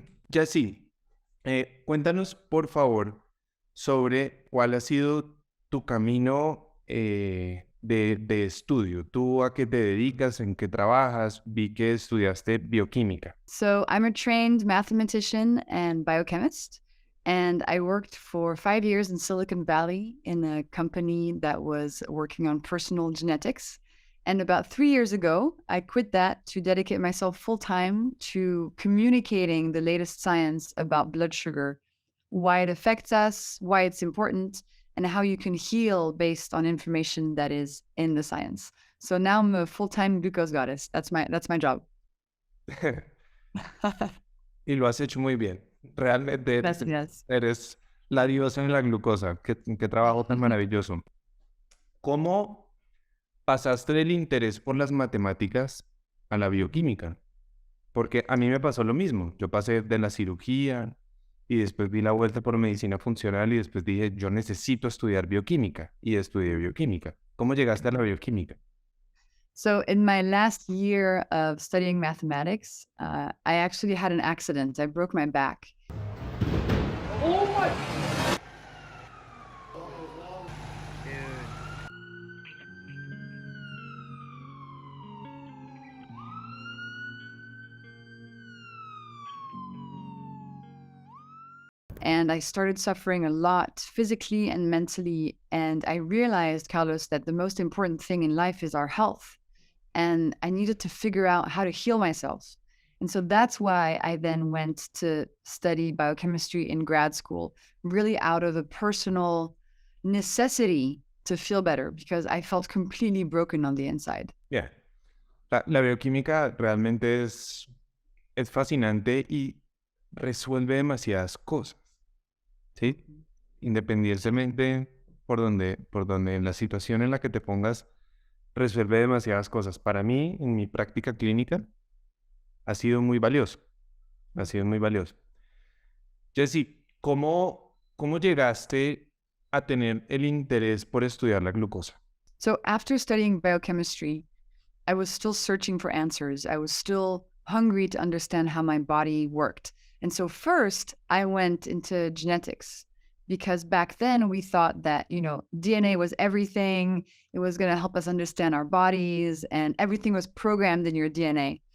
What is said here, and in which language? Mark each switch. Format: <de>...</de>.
<es>Jesse, cuéntanos por favor sobre cuál ha sido tu camino de estudio. ¿Tú a qué te dedicas? ¿En qué trabajas? Vi que estudiaste bioquímica.</es> <en>So I'm a trained mathematician and biochemist, and I worked for 5 years in Silicon Valley in a company that was working on personal genetics. And about 3 years ago, I quit that to dedicate myself full time to communicating the latest science about blood sugar, why it affects us, why it's important, and how you can heal based on information that is in the science. So now I'm a full-time glucose goddess. That's my job.</en> <es>Y lo has hecho muy bien. Realmente Gracias. eres la diosa en la glucosa. Qué trabajo tan maravilloso. ¿Cómo pasaste del interés por las matemáticas a la bioquímica? Porque a mí me pasó lo mismo. Yo pasé de la cirugía y después di la vuelta por medicina funcional y después dije, yo necesito estudiar bioquímica y estudié bioquímica. ¿Cómo llegaste a la bioquímica?</es> <en>So in my last year of studying mathematics, I actually had an accident. I broke my back. And I started suffering a lot physically and mentally. And I realized, Carlos, that the most important thing in life is our health. And I needed to figure out how to heal myself. And so that's why I then went to study biochemistry in grad school, really out of a personal necessity to feel better because I felt completely broken on the inside. Yeah.</en> <es>La bioquímica realmente es fascinante y resuelve demasiadas cosas, ¿sí? Independientemente por donde en la situación en la que te pongas, resuelve demasiadas cosas. Para mí, en mi práctica clínica, ha sido muy valioso. Ha sido muy valioso. Jesse, ¿cómo llegaste a tener el interés por estudiar la glucosa?</es> <en>So after studying biochemistry, I was still searching for answers. I was still hungry to understand how my body worked. And so first I went into genetics because back then we thought that, DNA was everything. It was going to help us understand our bodies and everything was programmed in your DNA.</en>